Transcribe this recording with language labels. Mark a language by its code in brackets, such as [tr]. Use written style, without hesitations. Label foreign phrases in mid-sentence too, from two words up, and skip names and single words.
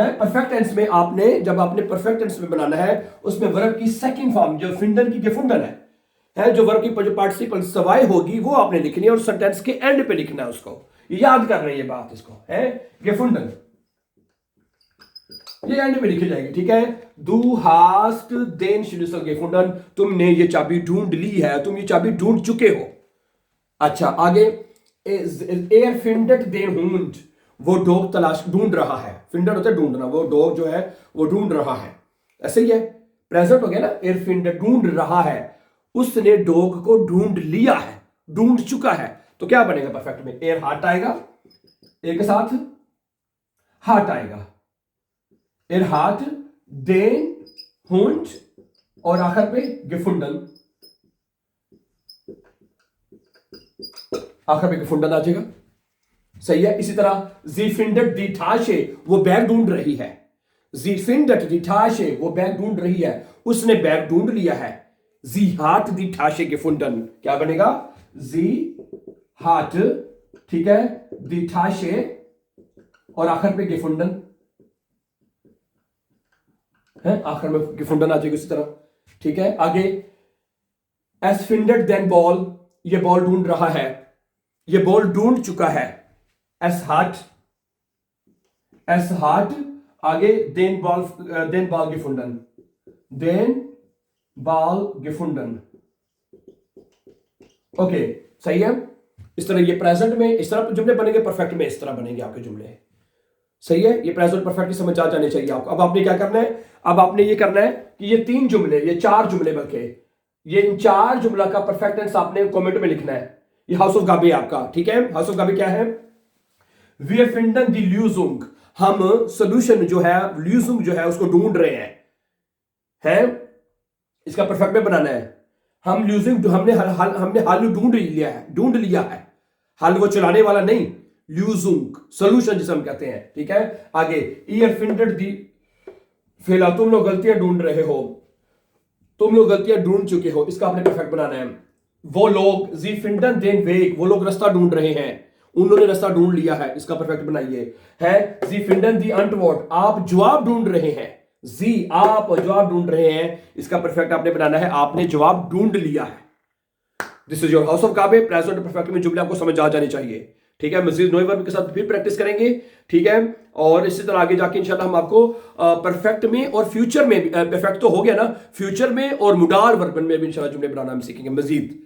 [en] perfect tense [ur] میں جب آپ نے [en] perfect tense [ur] میں بنانا ہے، اس میں ورب کی [en] second form [ur] جو فنڈن کی gefunden ہے، جو ورب کی جو پارٹیسپل سوائی ہوگی وہ آپ نے لکھنی ہے اور سینٹنس کے اینڈ پہ لکھنا ہے اس کو. یاد کر رہی ہے بات، اس کو ہے gefunden. یہ اینڈ میں لکھی جائے گی، ٹھیک ہے. [de] Du hast den Schlüssel gefunden, [ur] تم نے یہ چابی ڈھونڈ لی ہے، تم یہ چابی ڈھونڈ چکے ہو. اچھا آگے, [de] er findet den Hund, [ur] وہ ڈاگ تلاش ڈھونڈ رہا ہے. فنڈر ہوتا ہے ڈھونڈنا، وہ ڈاگ جو ہے وہ ڈھونڈ رہا ہے، ایسے ہی ہے، پریزنٹ ہو گیا نا. [de] er findet [ur] ڈھونڈ رہا ہے، اس نے ڈاگ کو ڈھونڈ لیا ہے، ڈھونڈ چکا ہے. تو کیا بنے گا پرفیکٹ میں? [de] er hat [ur] آئے گا، ایک ساتھ hat آئے گا, [de] er hat den Hund [ur] اور آخر پہ gefunden، آخر پہ gefunden آ جائے گا، صحیح ہے. اسی طرح [de] sie findet die Tasche, [ur] وہ بیگ ڈھونڈ رہی ہے. [de] sie findet die Tasche, [ur] وہ بیگ ڈھونڈ رہی ہے، اس نے بیگ ڈھونڈ لیا ہے. [de] sie hat die Tasche gefunden, [ur] کیا بنے گا? [de] sie hat, [ur] ٹھیک ہے, [de] die Tasche [ur] اور آخر پہ gefunden ہے، آخر میں gefunden آ جائے گی اسی طرح، ٹھیک ہے. [de] आगे es findet den Ball, [ur] یہ بال ڈھونڈ رہا ہے، یہ بال ڈھونڈ چکا ہے. [de] es hat आगे den Ball gefunden, den Ball gefunden, [ur] اوکے صحیح ہے. اس طرح یہ پریزنٹ میں اس طرح جملے بنیں گے، پرفیکٹ میں اس طرح بنیں گے آپ کے جملے، صحیح ہے. یہ [en] present perfect [ur] سمجھ آ جانے چاہیے آپ کو. اب آپ نے کیا کرنا ہے? اب آپ نے یہ کرنا ہے کہ یہ 3 جملے، یہ 4 جملے بلکہ یہ ان 4 جملہ کا [en] perfect tense [ur] آپ نے کمنٹ میں لکھنا ہے. یہ ہاؤس آف گابی آپ کا، ٹھیک ہے. ہاؤس آف گابی کیا ہے? [de] Wir finden die Lösung, [ur] ہم سولیوشن جو ہے، Lösung جو ہے اس کو ڈھونڈ رہے ہیں، اس کا پرفیکٹ میں بنانا ہے. ہم Lösung ہم نے حل ڈھونڈ لیا ہے، ہل وہ چلانے والا نہیں، Lösung سولیوشن جسے ہم کہتے ہیں، ٹھیک ہے. [de] आगे ihr findet die Fehler, [ur] تم لوگ غلطیاں ڈھونڈ رہے ہو، تم لوگ غلطیاں ڈھونڈ چکے ہو، اس کا آپ نے پرفیکٹ بنانا ہے. وہ لوگ [de] sie finden den Weg, [ur] وہ لوگ راستہ ڈھونڈ رہے ہیں، انہوں نے راستہ ڈھونڈ لیا ہے، اس کا پرفیکٹ بنائیے. [de] है sie finden die Antwort, [ur] آپ جواب ڈھونڈ رہے ہیں، جی آپ جواب ڈھونڈ رہے ہیں، اس کا پرفیکٹ آپ نے بنانا ہے، آپ نے جواب ڈھونڈ لیا ہے. [en] this is your house of Kabe. present perfect [ur] میں جملے آپ کو سمجھ آ جانے چاہیے، ٹھیک ہے۔ مزید نئے ورب کے ساتھ پھر پریکٹس کریں گے، ٹھیک ہے. اور اسی طرح آگے جا کے ان شاء اللہ ہم آپ کو پرفیکٹ میں اور فیوچر میں بھی، پرفیکٹ تو ہو گیا نا، فیوچر میں اور مڈار ورب میں بھی ان شاء اللہ جملے بنانا ہم سیکھیں گے مزید.